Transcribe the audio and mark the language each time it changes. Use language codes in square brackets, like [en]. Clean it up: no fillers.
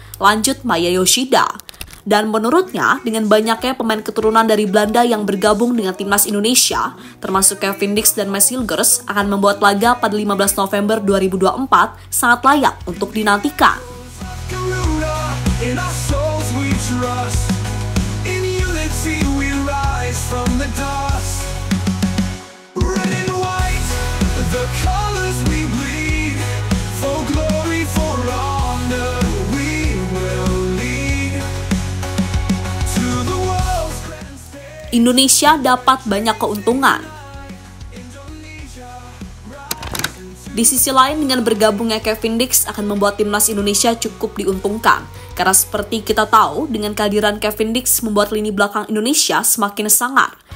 [id] Lanjut Maya Yoshida. Dan menurutnya, dengan banyaknya pemain keturunan dari Belanda yang bergabung dengan timnas Indonesia, termasuk Kevin Dix dan Mads Hilgers, akan membuat laga pada 15 November 2024 sangat layak untuk dinantikan. [en] Garuda, in our souls we trust. In unity we rise from the dust. Red and white, the colors we bleed. For glory, for honor, we will lead. To the world's grand stage. [id] Indonesia dapat banyak keuntungan. Di sisi lain, dengan bergabungnya Kevin Dix akan membuat timnas Indonesia cukup diuntungkan. Karena seperti kita tahu, dengan kehadiran Kevin Dix membuat lini belakang Indonesia semakin sangar.